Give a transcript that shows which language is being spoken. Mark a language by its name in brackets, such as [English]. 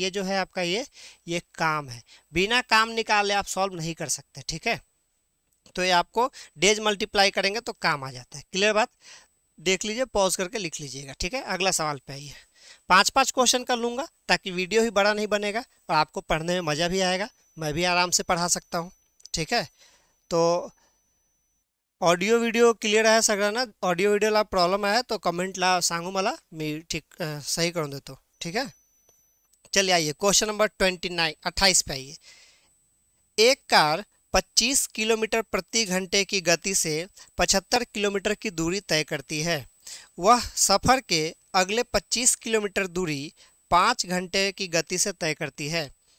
[Hindi] ये जो है आपका ये काम है, बिना काम निकाले आप सॉल्व नहीं कर सकते, ठीक है। तो ये आपको डेज मल्टीप्लाई करेंगे तो काम आ जाता है। क्लियर बात, देख लीजिए पॉज करके लिख लीजिएगा, ठीक है। अगला सवाल पे आइए। 5-5 क्वेश्चन कर लूँगा ताकि वीडियो ही बड़ा नहीं बनेगा और आपको पढ़ने में मज़ा भी आएगा, मैं भी आराम से पढ़ा सकता हूँ, ठीक है। [Marathi] तो ऑडिओ व्हिडिओ क्लिअर आहे सगळ्यांना, ऑडिओ व्हिडिओला प्रॉब्लम आहे तो कमेंटला सांगू मला, मी ठीक सही करून देतो, [Hindi] ठीक है। चलिए आइए क्वेश्चन नंबर 28 पे आइए। एक कार 25 किलोमीटर प्रति घंटे की गति से 75 किलोमीटर की दूरी तय करती है। वह सफ़र के अगले 25 किलोमीटर दूरी 5 घंटे की गति से तय करती है।